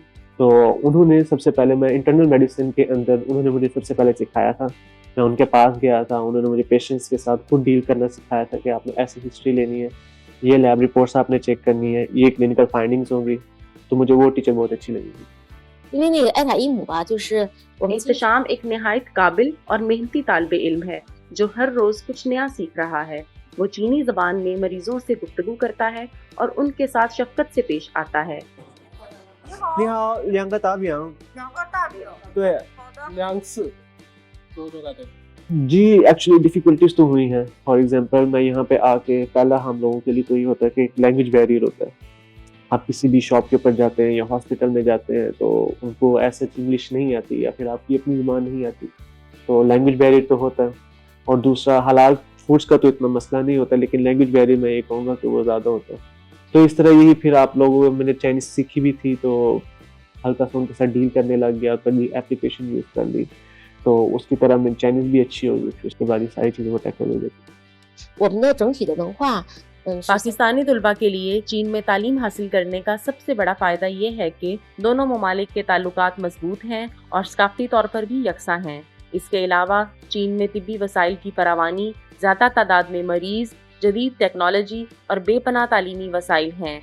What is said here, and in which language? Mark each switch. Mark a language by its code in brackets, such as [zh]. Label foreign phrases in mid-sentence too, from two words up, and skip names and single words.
[ur] تو انہوں نے سب سے پہلے میں [en] internal medicine [ur] کے اندر انہوں نے مجھے سب سے پہلے سکھایا تھا. میں ان کے پاس گیا تھا، انہوں نے مجھے پیشنٹس کے ساتھ خود ڈیل کرنا سکھایا تھا کہ آپ نے ایسی ہسٹری لینی ہے، یہ [en] lab reports [ur] آپ نے چیک کرنی ہے، یہ [en] clinical findings [ur] ہوں گی. تو مجھے وہ ٹیچر بہت اچھی لگی تھی. [zh] 因为那个艾塔伊姆吧，就是我们 [ur] اعتشام ایک نہایت قابل اور محنتی طالب علم ہے جو ہر روز کچھ نیا سیکھ رہا ہے. وہ چینی زبان میں مریضوں سے گفتگو کرتا ہے اور ان کے ساتھ شفقت سے پیش آتا ہے. [zh] 你好，2个大饼。 2个大饼。对，好的。 [ur] 2 次。 جی, [en] actually difficulties [ur] تو ہوئی ہیں. [en] for example [ur] میں یہاں پہ آ کے پہلا ہم لوگوں کے لیے تو یہ ہوتا ہے کہ [en] language barrier [ur] ہوتا ہے. آپ کسی بھی شاپ کے اوپر جاتے ہیں یا ہاسپٹل میں جاتے ہیں تو ان کو ایسے انگلش نہیں آتی یا پھر آپ کی اپنی زبان نہیں آتی، تو [en] language barrier [ur] تو ہوتا ہے. اور دوسرا [en] halal foods [ur] کا تو اتنا مسئلہ نہیں ہوتا، لیکن [en] language barrier [ur] میں یہ کہوں گا کہ وہ زیادہ ہوتا ہے. تو اس طرح یہی پھر آپ لوگوں کو میں نے چائنیز سیکھی بھی تھی تو ہلکا سا ان کے ساتھ ڈیل کرنے لگ گیا، کبھی [en] application use [ur] کر لی، تو اس کی طرح میری چائنیز بھی اچھی ہو گئی، پھر اس کے بعد یہ ساری چیزیں وہ ٹیکنالوجی. [zh] 我们的整体的文化，是 [ur] پاکستانی طلبہ کے لیے چین میں تعلیم حاصل کرنے کا سب سے بڑا فائدہ یہ ہے کہ دونوں ممالک کے تعلقات مضبوط ہیں اور ثقافتی طور پر بھی یکساں ہیں. اس کے علاوہ چین میں طبی وسائل کی فراوانی، زیادہ تعداد میں مریض، جدید ٹیکنالوجی اور بے پناہ تعلیمی وسائل ہیں.